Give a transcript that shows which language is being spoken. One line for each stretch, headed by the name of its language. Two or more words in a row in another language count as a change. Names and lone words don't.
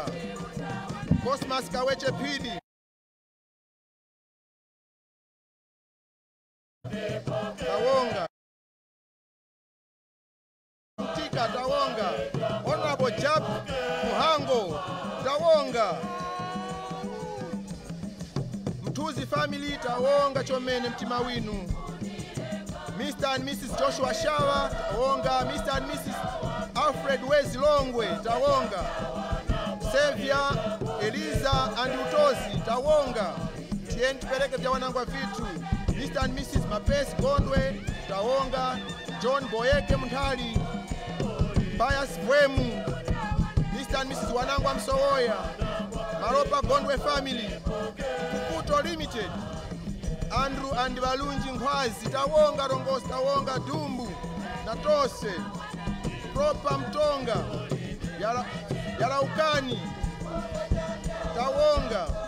Tumbuka: Cosmas Kaweche Pidi, Tawonga. Tika, Tawonga. Honorable Jab Muhango, Tawonga. Mtuzi family, Tawonga. Chomene Mtima Winu. Mr. and Mrs. Joshua Shawa, Tawonga. Mr. and Mrs. Alfred Wezi Longwe, Tawonga. Sevia, Eliza and Utozi, Tawonga. Tien Tipeleke vya wanangwa vitu. Mr. and Mrs. Mapesi Gondwe, Tawonga. John Boyeke Mutali, Bias Bwemu. Mr. and Mrs. Wanangwa Msowoya, Maropa Gondwe family. Kukuto Limited, Andrew and Balunji Ngwazi, Tawonga Rongos, Tawonga Dumbu, Natose, Propa Mtonga, Yalaukani, Tawonga.